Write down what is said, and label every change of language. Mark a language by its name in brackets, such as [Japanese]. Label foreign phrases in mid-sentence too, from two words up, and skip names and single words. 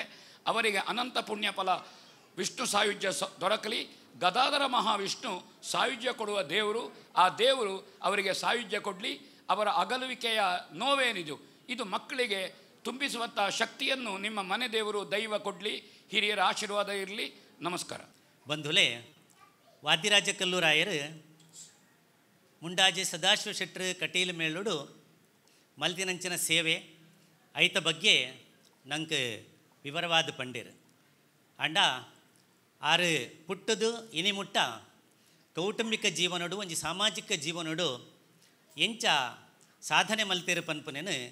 [Kannada] ಅವರಿಗೆ ಅನಂತ ಪುಣ್ಯ ಫಲ, ವಿಷ್ಣು ಸಾಯುಜ್ಯ ದೊರಕಲಿ. ಗದಾಧರ ಮಹಾವಿಷ್ಣು ಸಾಯುಜ್ಯ ಕೊಡುವ ದೇವರು. ಆ ದೇವರು ಅವರಿಗೆ ಸಾಯುಜ್ಯ ಕೊಡಲಿ. ಅವರ ಅಗಲುವಿಕೆಯ ನೋವೇನಿದು, ಇದು ಮಕ್ಕಳಿಗೆ ತುಂಬಿಸುವಂಥ ಶಕ್ತಿಯನ್ನು ನಿಮ್ಮ ಮನೆ ದೇವರು ದೈವ ಕೊಡಲಿ. ಹಿರಿಯರ ಆಶೀರ್ವಾದ ಇರಲಿ. ನಮಸ್ಕಾರ. [Tulu] ಬಂಧುಲೆ, ವಾದ್ಯರಾಜ ಕಲ್ಲೂರಾಯರು ಮುಂಡಾಜೆ ಸದಾಶಿವ ಶೆಟ್ಟರು ಕಟೀಲು ಮೇಳುಡು ಮಲ್ತಿನಂಚಿನ ಸೇವೆ ಐತ ಬಗ್ಗೆ ನಂಗೆ ವಿವರವಾದ ಪಂಡಿರು ಅಂಡ ಆರು ಪುಟ್ಟದು ಇನಿಮುಟ್ಟ ಕೌಟುಂಬಿಕ ಜೀವನಡು ಒಂಜಿ ಸಾಮಾಜಿಕ ಜೀವನಡು ಎಂಚ ಸಾಧನೆ ಮಲ್ತೇರು ಪನ್ಪನೇನು